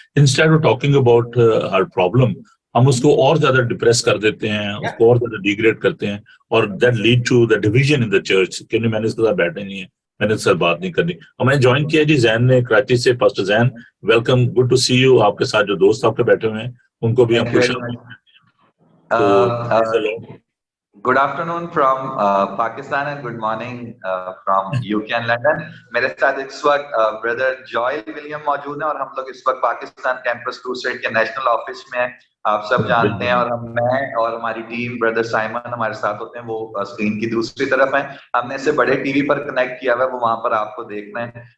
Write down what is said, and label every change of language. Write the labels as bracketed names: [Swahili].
[English] instead of talking about ہر problem, [Urdu] ہم اس کو اور زیادہ ڈپریس کر دیتے ہیں, اس کو اور زیادہ ڈیگریڈ کرتے ہیں, اور [English] that lead to the division in the church [Urdu] کہ میں نے اس کے ساتھ بیٹھنا نہیں ہے, میں نے اس سے بات نہیں کرنی. اور میں نے جوائن کیا جی زین نے کراچی سے. [English] Pastor Zain welcome, good to see you. [Urdu] آپ کے ساتھ جو دوست آپ کے بیٹھے ہوئے ہیں ان کو بھی ہم خوش [English] Good afternoon from Pakistan and good morning from UK and London. [Urdu] میرے ساتھ اس وقت بردر جوائل ولیم موجود ہیں اور ہم لوگ اس وقت پاکستان کیمپس 2 اسٹیٹ کے نیشنل آفس میں ہیں. آپ سب جانتے ہیں، اور میں اور ہماری ٹیم بردر سائمن ہمارے ساتھ ہوتے ہیں، وہ اسکرین کی دوسری طرف ہیں. ہم نے اسے بڑے ٹی وی پر کنیکٹ کیا ہوا ہے، وہ وہاں پر آپ کو دیکھنا ہے.